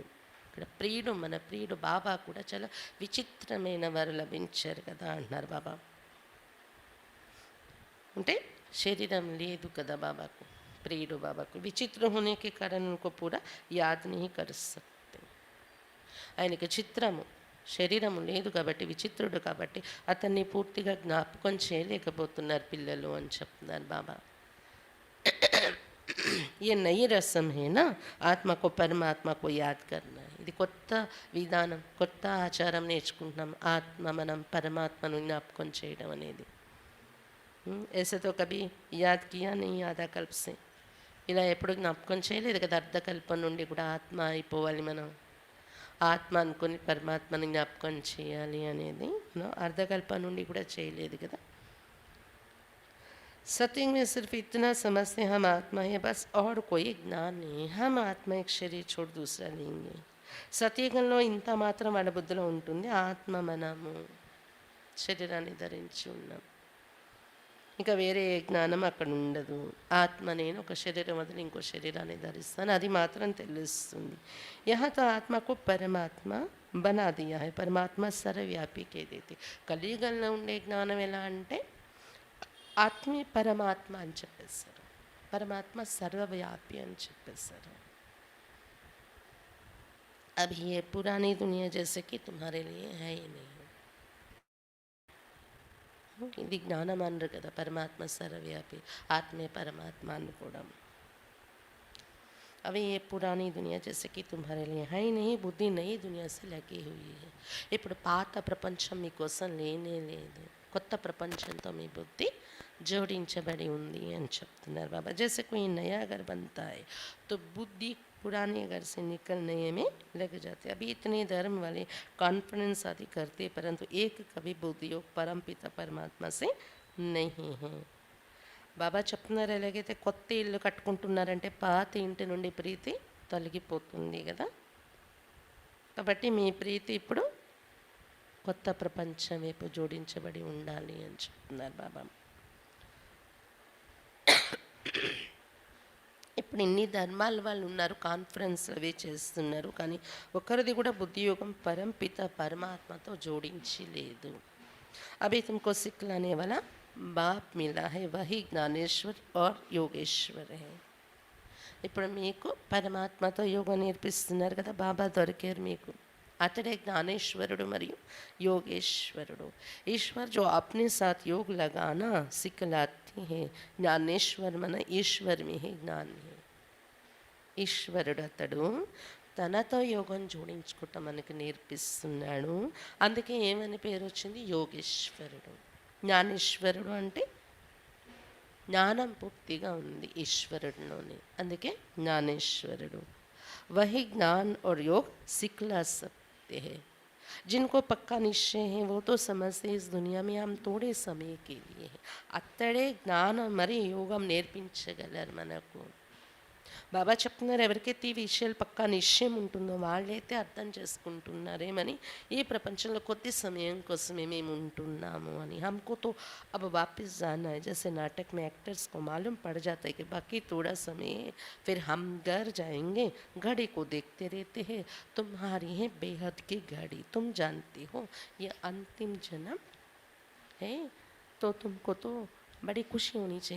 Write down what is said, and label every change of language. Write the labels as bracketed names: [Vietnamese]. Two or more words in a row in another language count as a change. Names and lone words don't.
[Telugu] ఇక్కడ ప్రియుడు, మన ప్రియుడు బాబా కూడా చాలా విచిత్రమైన వారు లభించారు కదా అంటున్నారు బాబా. అంటే శరీరం లేదు కదా బాబాకు, ప్రియుడు బాబాకు. [Hindi] విచిత్ర होने के कारण उनको पूरा याद नहीं कर सकते. [Telugu] ఆయనకి చిత్రము, శరీరము లేదు కాబట్టి, విచిత్రుడు కాబట్టి అతన్ని పూర్తిగా జ్ఞాపకం చేయలేకపోతున్నారు పిల్లలు అని చెప్తున్నారు బాబా. [Hindi] ये नई रस्म है ना, ఆత్మ को परमात्मा को याद करना. [Telugu] ఇది కొత్త విధానం, కొత్త ఆచారం నేర్చుకుంటున్నాం. ఆత్మ మనం పరమాత్మను జ్ఞాపకం చేయడం అనేది. [Hindi] ऐसे तो कभी याद किया नहीं आधाकल्प से. [Telugu] ఇలా ఎప్పుడు జ్ఞాపకం చేయలేదు కదా. అర్ధకల్పం నుండి కూడా ఆత్మ అయిపోవాలి మనం, ఆత్మ అనుకొని పరమాత్మని జ్ఞాపకం చేయాలి అనేది అర్ధకల్పం నుండి కూడా చేయలేదు కదా. [Hindi] सत्युग में सिर्फ इतना समझते हम आत्मा है बस, और कोई ज्ञान नहीं. हम आत्मा एक शरीर छोड़ दूसरा लेंगे. [Telugu] సత్యయుగంలో ఇంత మాత్రం వాళ్ళ బుద్ధిలో ఉంటుంది, ఆత్మ మనము శరీరాన్ని ధరించి ఉన్నాం, ఇంకా వేరే జ్ఞానం అక్కడ ఉండదు. ఆత్మ నేను ఒక శరీరం వదిలి ఇంకో శరీరాన్ని ధరిస్తాను, అది మాత్రం తెలుస్తుంది. [Hindi] यहाँ तो आत्मा को परमात्मा बना दिया है, परमात्मा सर्वव्यापी कह देते. [Telugu] కలియుగంలో ఉండే జ్ఞానం ఎలా అంటే ఆత్మే పరమాత్మ అని చెప్పేశారు, పరమాత్మ సర్వవ్యాపి అని చెప్పేశారు. [Hindi] अब ये पुरानी दुनिया जैसे कि तुम्हारे लिए है ही नहीं. [Telugu] ఇది జ్ఞానం అనరు కదా, పరమాత్మ సర్వవ్యాపి, ఆత్మే పరమాత్మ అనుకోవడం. [Hindi] अभी ये पुरानी दुनिया जैसे कि तुम्हारे लिए है ही नहीं, बुद्धि नई दुनिया से लगी हुई है. [Telugu] ఇప్పుడు పాత ప్రపంచం మీకోసం లేనే లేదు, కొత్త ప్రపంచంతో మీ బుద్ధి జోడించబడి ఉంది అని చెప్తున్నారు బాబా. [Hindi] जैसे कोई नया घर बनता है तो बुद्धि पुराने घर से निकलने में लग जाते. अभी इतने धर्म वाले कॉन्फ्रेंस आदि करते, परंतु एक कभी बुद्धियोग परम पिता परमात्मा से नहीं है. [Telugu] బాబా చెప్తున్నారు ఎలాగైతే కొత్త ఇల్లు కట్టుకుంటున్నారంటే పాత ఇంటి నుండి ప్రీతి తొలగిపోతుంది కదా. కాబట్టి మీ ప్రీతి ఇప్పుడు కొత్త ప్రపంచం వైపు జోడించబడి ఉండాలి అని చెప్తున్నారు బాబా. ఇప్పుడు ఇన్ని ధర్మాల వాళ్ళు ఉన్నారు, కాన్ఫరెన్స్ అవి చేస్తున్నారు, కానీ ఒకరిది కూడా బుద్ధియోగం పరంపిత పరమాత్మతో జోడించి లేదు. [Hindi] अभी तुमको सिखलाने वाला बाप मिला है, वही ज्ञानेश्वर और योगेश्वर है. [Telugu] ఇప్పుడు మీకు పరమాత్మతో యోగం నేర్పిస్తున్నారు కదా, బాబా దొరికారు మీకు. అతడే జ్ఞానేశ్వరుడు మరియు యోగేశ్వరుడు. [Hindi] ఈశ్వర్ जो अपने साथ योग लगाना सिखलाती है, ज्ञानेश्वर मन ईश्वर में ही ज्ञान है. [Telugu] ఈశ్వరుడు అతడు తనతో యోగం జోడించుకుంటా మనకు నేర్పిస్తున్నాడు. అందుకే ఏమని పేరు వచ్చింది? యోగేశ్వరుడు. జ్ఞానేశ్వరుడు అంటే జ్ఞానం పూర్తిగా ఉంది ఈశ్వరుడిలోని, అందుకే జ్ఞానేశ్వరుడు. [Hindi] वही ज्ञान और योग सिखला सकते हैं. जिनको पक्का निश्चय है वो तो समझते इस दुनिया में हम थोड़े समय के लिए है. [Telugu] అత్తడే జ్ఞానం మరి యోగం నేర్పించగలరు మనకు. బాబా చెప్తున్నారు, ఎవరికైతే ఈ విషయాలు పక్కా నిశ్చయం ఉంటుందో వాళ్ళైతే అర్థం చేసుకుంటున్నారేమని ఈ ప్రపంచంలో కొద్ది సమయం కోసమే మేము ఉంటున్నాము అని. [Hindi] हमको तो अब वापस जाना है. जैसे नाटक में एक्टर्स को मालूम पड़ जाता है कि बाकी थोड़ा समय है, फिर हम घर जाएंगे, घड़ी को देखते रहते हैं. तुम्हारी है बेहद की घड़ी, तुम जानती हो ये अंतिम जन्म है, तो तुमको तो बड़ी खुशी होनी चाहिए.